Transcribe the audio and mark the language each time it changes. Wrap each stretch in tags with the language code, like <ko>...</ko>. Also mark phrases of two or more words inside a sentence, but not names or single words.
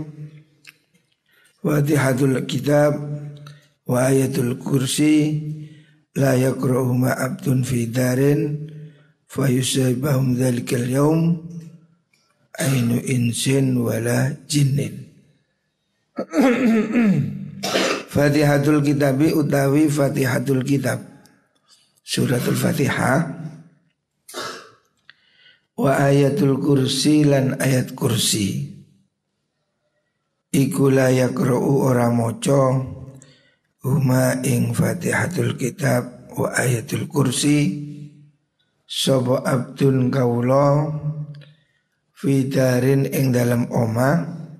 <ar>فاتحة الكتاب وآية الكرسي لا يقرؤهما عبد في دار فيصيبهم ذلك اليوم عين إنس ولا جن. فاتحة الكتاب</ar> <jv>utawi</jv> <ar>فاتحة الكتاب سورة الفاتحة وآية الكرسي</ar> <jv>lan ayat kursi iku</jv> <ar>لا يقرأ</ar> <jv>ora maca huma ing</jv> <ar>فاتحة الكتاب وآية الكرسي</ar> <jv>sapa abdun kaula</jv> <ar>في دار</ar> <jv>ing dalam oma</jv>